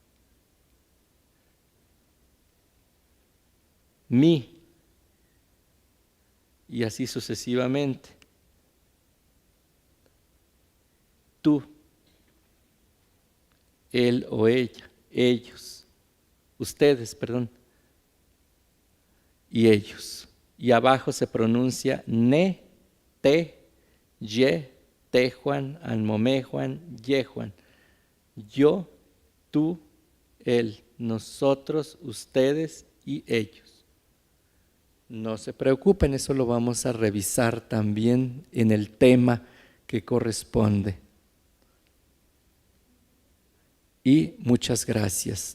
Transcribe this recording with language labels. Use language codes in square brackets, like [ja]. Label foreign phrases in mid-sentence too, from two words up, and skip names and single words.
[es] Mi, y así sucesivamente. Tú, él o ella, ellos, ustedes, perdón, y ellos. Y abajo se pronuncia [nah] ne, te, ye, tejuan, anmomejuan, yejuan. [es] Yo, tú, él, nosotros, ustedes y ellos. No se preocupen, eso lo vamos a revisar también en el tema que corresponde. Y muchas gracias.